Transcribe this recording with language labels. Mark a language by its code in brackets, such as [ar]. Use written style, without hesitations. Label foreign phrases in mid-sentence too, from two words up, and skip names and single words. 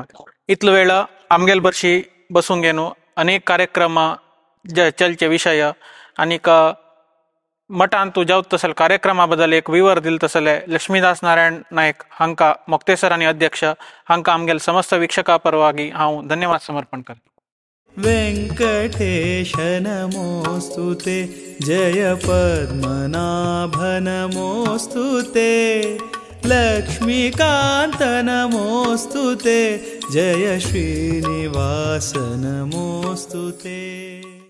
[kok] इतलो वेळ आमगेल बरशी बसून घेवन अनेक कार्यक्रम चलचे विषय आनीक मठान तूं जावत तसले कार्यक्रमा बद्दल एक विवर दिल तसले लक्ष्मीदास नारायण नायक हांकां मोक्तेसर आनी अध्यक्ष हांकां आमगेल समस्त विक्षका परवागी हांव धन्यवाद समर्पण करता. [sa] वेंकटेश नमोस्तुते जय पद्मनाभ नमोस्तुते लक्ष्मीकांत नमोस्तुते जय श्रीनिवास नमोस्तुते.